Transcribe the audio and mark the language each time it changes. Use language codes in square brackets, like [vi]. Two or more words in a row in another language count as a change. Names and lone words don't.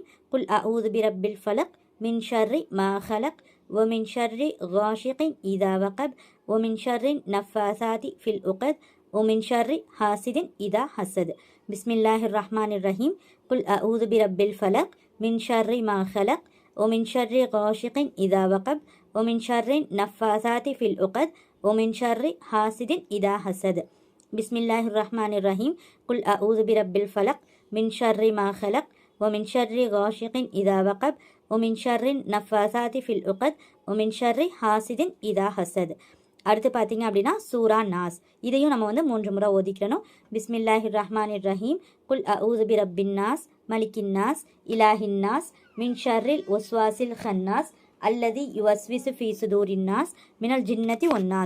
[ar] قل أعوذ برب الفلق من شر ما خلق ومن شر غاسق إذا وقب ومن شر النفاثات في العقد ومن شر حاسد إذا حسد. بسم الله الرحمن الرحيم قل أعوذ برب الفلق من شر ما خلق ومن شر غاسق إذا وقب ومن شر النفاثات في العقد ومن شر حاسد إذا حسد. بسم الله الرحمن الرحيم. قل أعوذ برب الفلق من شر ما خلق ومن شر غاشق إذا وقب ومن شر النفاثات في العقد ومن شر حاسد إذا حسد. [ta] அடுத்து பார்த்தீங்க அப்படின்னா சூரா நாஸ். இதையும் நம்ம 3 முறை ஓதிக்கிறணும். [ar] بسم الله الرحمن الرحيم. قل أعوذ برب الناس ملك الناس إله الناس من شر الوسواس الخناس الذي يوسوس في صدور الناس من الجنة والناس.